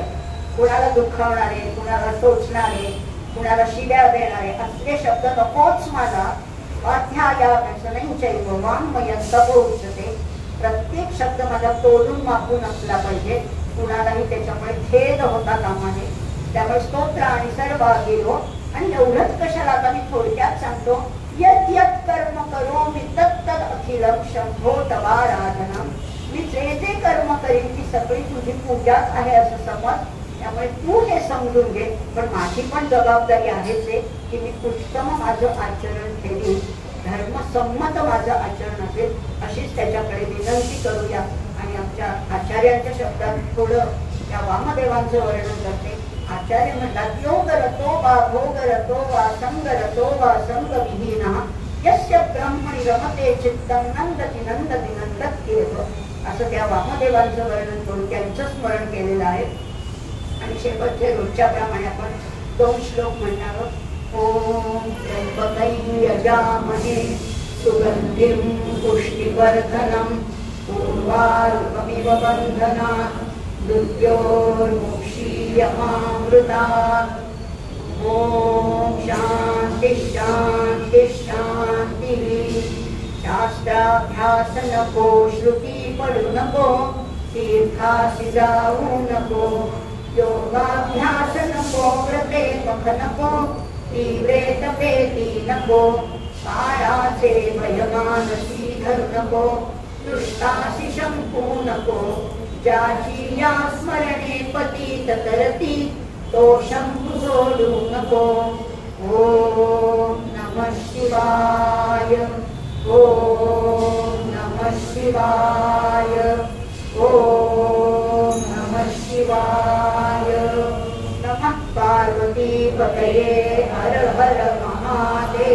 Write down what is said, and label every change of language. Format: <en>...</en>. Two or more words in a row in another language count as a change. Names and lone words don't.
<mr>कुणाला दुखावणारे, कुणाला टोचणारे, कुणाला शिव्या देणारे असले शब्द नकोच मला.</mr> <sa>स्वाध्यायाभ्यासनंचैव वाङ्मयं तपोच्यते.</sa> <mr>प्रत्येक शब्द माझा तोडून मापून असला पाहिजे, कुणालाही त्याच्यामुळे खेद होता कामा नये. त्यामुळे स्तोत्र आणि सर्व गिरो. आणि एवढंच कशाला, आता मी थोडक्यात सांगतो.</mr> <sa>यत् यत् कर्म करोमि तत् तत् अखिलं शंभो तवाराधनम्.</sa> <mr>मी जे जे कर्म करीन ती सगळी तुझी पूजाच आहे असं समज. त्यामुळे तू हे समजून घे. पण माझी पण जबाबदारी आहेच आहे की मी उत्तम माझं आचरण ठेवीन, धर्मसंमत माझं आचरण असेल अशीच त्याच्याकडे विनंती करूया. आणि आमच्या आचार्यांच्या शब्दात थोडं त्या वामदेवांचं वर्णन करते. आचार्य म्हणतात</mr> <sa>योगरतो वा भोगरतो वा संगरतो वा संगविहीनः यस्य ब्रह्मणि रमते चित्तं नंदति नंदति नंदत्येव.</sa> <mr>असं त्या वामदेवांचं वर्णन करून त्यांचं स्मरण केलेलं आहे. आणि शेवटचे रोजच्या प्रमाणे आपण 2 श्लोक म्हणणार.</mr> <sa>ओम त्र्यंबकै यजामहे सुगंधिं पुष्टिवर्धनं उर्वारुकमिव बन्धनात् मृत्योर्मुक्षीयमामृतात्. ओम शांति शांति शांति.</sa> <mr>शास्त्राभ्यास नको, श्रुती पडू नको, तीर्थासी जाऊ नको, योगाभ्यास नको, व्रते मख नको, तीव्रे तपेती नको, काळाचे भयमानसी धरू नको, दृष्टासी शंकू नको, ज्याची या स्मरणे पतित तरती तो शंभू सोडू नको.</mr> <sa>ओम नमः शिवाय. ओम नमः शिवाय. ओम नमः शिवाय. नमः पार्वती पतये. हर हर महादेव.</sa>